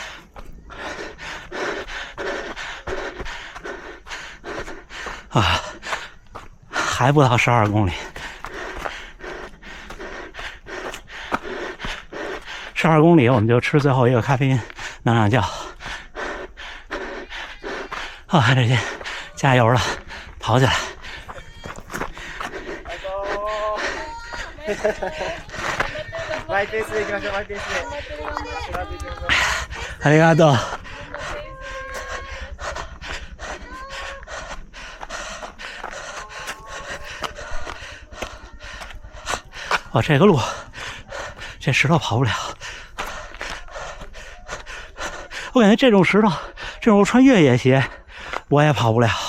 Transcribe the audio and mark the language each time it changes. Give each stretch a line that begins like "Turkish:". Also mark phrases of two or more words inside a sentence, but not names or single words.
Chinese: 啊，还不到12公里，12公里我们就吃最后一个咖啡因，能量觉。啊，这些加油了，跑起来！
Japanese: マイペースでいきましょう、マイペースで。ありがとう。
Chinese: 哦，这个路，这石头跑不了。我感觉这种石头，这种穿越野鞋，我也跑不了。